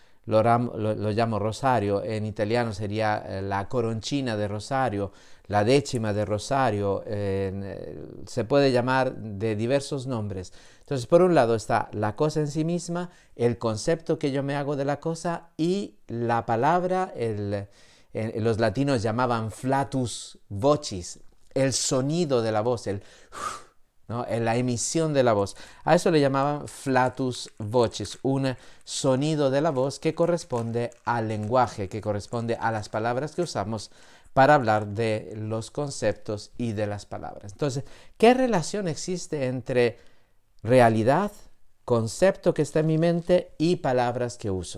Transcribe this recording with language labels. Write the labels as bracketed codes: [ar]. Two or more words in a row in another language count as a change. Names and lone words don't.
[es] lo llamo rosario, en italiano sería la coroncina de rosario, la décima de rosario, se puede llamar de diversos nombres. Entonces, por un lado está la cosa en sí misma, el concepto que yo me hago de la cosa y la palabra, los latinos llamaban [la] flatus vocis, [es] el sonido de la voz, ¿no? La emisión de la voz. A eso le llamaban [la] flatus vocis, [es] un sonido de la voz que corresponde al lenguaje, que corresponde a las palabras que usamos para hablar de los conceptos y de las palabras. Entonces, ¿qué relación existe entre realidad, concepto que está en mi mente y palabras que uso?